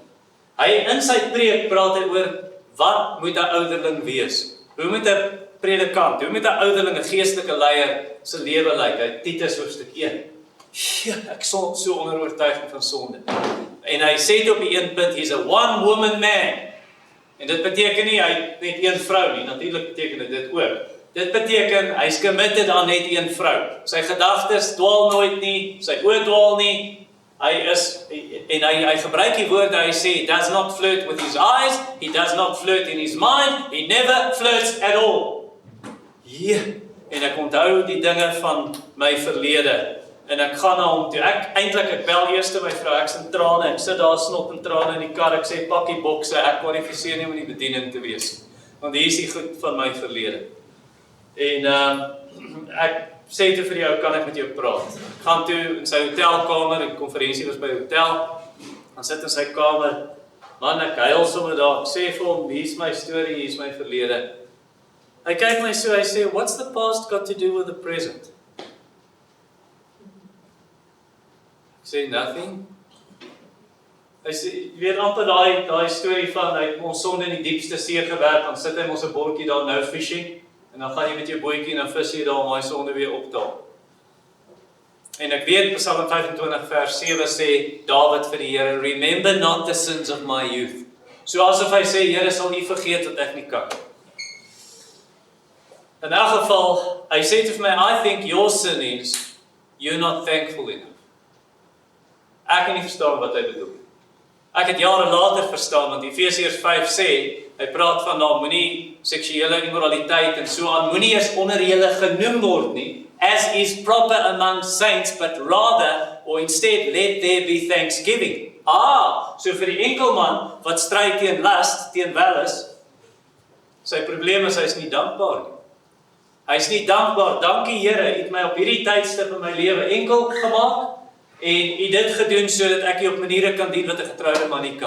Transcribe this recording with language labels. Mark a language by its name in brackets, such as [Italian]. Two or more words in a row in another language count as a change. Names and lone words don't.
[Afrikaans] Hy in sy preek praat hy oor wat moet 'n ouderling wees? Hoe moet 'n predikant, hoe moet 'n ouderling, 'n geestelike leier se lewe lyk? Hy Titus hoofstuk 1. Ja, ek so onder oortuiging van sonde. En hy sê dit op die een punt, [English] he's a one woman man. [Afrikaans] En dit beteken nie hy het net een vrou nie, natuurlik beteken dit ook. Dit beteken hy's committed aan net een vrou. Sy gedagtes dwaal nooit nie, sy oë dwaal nie. Hy gebruik die woorde, hy sê, [English] he does not flirt with his eyes, he does not flirt in his mind, he never flirts at all. [Afrikaans] Ja, en ek onthou die dinge van my verlede. En ek gaan na hom toe, ek bel eers my vrou, ek in trane, ek sit daar snot en trane in die kar, ek sê, pak die bokse, ek kwalifiseer nie om in die bediening te wees. Want hier is die goed van my verlede. En ek sê toe vir jou, kan ek met jou praat? Ek gaan toe in sy hotelkamer, die konferensie was by die hotel, gaan sit in sy kamer, man, ek huil sommer daar, ek sê vir hom, hier is my storie, hier is my verlede. Hy kyk my so, hy sê, [English] what's the past got to do with the present? Say nothing. [Afrikaans] Hy sê, jy weet amper daai storie van, hy het ons sonde in die diepste see gewerk, dan sit hy ons 'n bordjie daar, [English] no fishing, [Afrikaans] en dan gaan jy met jou bootjie en dan vis jy daar om daai sonde weer opdaal. En ek weet, Psalm 25 vers 7 sê, Dawid vir die Here, [English] remember not the sins of my youth. [Afrikaans] So asof hy sê, Here sal nie vergeet wat ek nie kan. In elk geval, hy sê vir my, [English] I think your sin is, you're not thankful enough. [Afrikaans] Ek kan nie verstaan wat hy bedoel. Ek het jare later verstaan, want Efesiërs 5 sê, hy praat van nou, moenie seksuele immoraliteit en so aan, moenie eens onder julle genoem word nie, [English] as is proper among saints, but rather, or instead, let there be thanksgiving. [Afrikaans] So vir die enkelman, wat stry teen lust, teen welis, sy probleem is, hy is nie dankbaar nie. Hy is nie dankbaar, dankie Here, u het my op hierdie tydstip in my lewe enkel gemaak, en u dit gedoen sodat ek u op maniere kan dien wat 'n getroude man nie kan.